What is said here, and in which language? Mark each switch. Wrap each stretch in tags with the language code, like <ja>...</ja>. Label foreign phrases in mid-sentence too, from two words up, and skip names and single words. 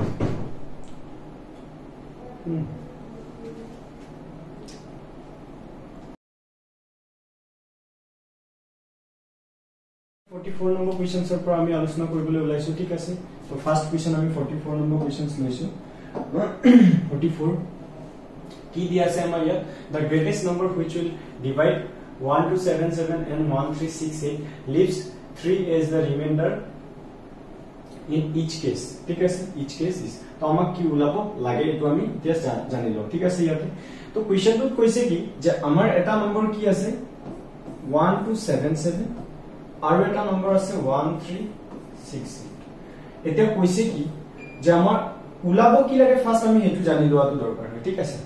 <as>নম্বৰ কোৱেশ্চনছৰ পৰা আমি আলোচনা কৰিবলৈ ওলাইছো, ঠিক আছে। তো</as> <en>first question</en> <as>আমি 44 নম্বৰ কোৱেশ্চনছ লৈছো। 44 কি দিয়া আছে আমাৰ ইয়াত?</as> <en>The greatest number which will divide 1277 and 1368 leaves 3 as the remainder in each case,</en> <as>ঠিক আছে।</as> <en>each case is,</en> <as>তো আমাক কি ওলাব লাগে এটো আমি এতিয়া জানিলো, ঠিক আছে। ইয়াতে তো কোৱেশ্চনটোত কৈছে কি যে আমাৰ এটা নম্বৰ কি আছে 1277 আৰু এটা নম্বৰ আছে 1368। এতিয়া কৈছে কি যে আমাৰ ওলাব কি লাগে, ফাৰ্স্ট আমি হেতু জানি লোৱাটো দৰকাৰ হয়, ঠিক আছে।</as>